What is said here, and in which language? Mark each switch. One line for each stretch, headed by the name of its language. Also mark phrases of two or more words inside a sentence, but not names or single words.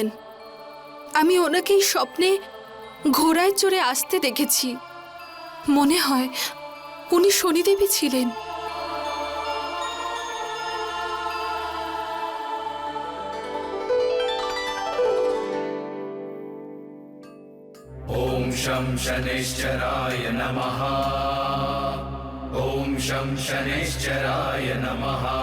Bangla: আমি ওনাকেই স্বপ্নে ঘোড়ায় চড়ে আসতে দেখেছি। মনে হয় উনি শনিদেবই ছিলেন।
Sanskrit: ॐ शं शनैश्चराय नमः। ॐ शं शनैश्चराय नमः।